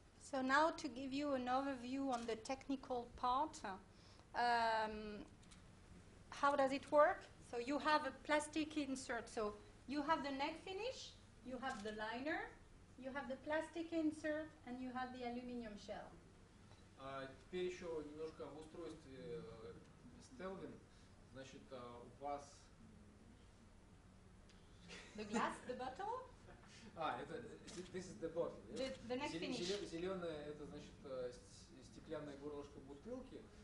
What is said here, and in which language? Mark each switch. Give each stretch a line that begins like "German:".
English: So now to give you an overview on the technical part, how does it work? So you have a plastic insert. So you have the neck finish, you have the liner, you have the plastic insert, and you have the aluminum shell.
Russian: Теперь еще немножко об устройстве Stelvin. Значит, у вас...
English: The glass, the bottle? Это this is the bottle. The neck finish.
Russian: Зеленое это значит стеклянное горлышко бутылки.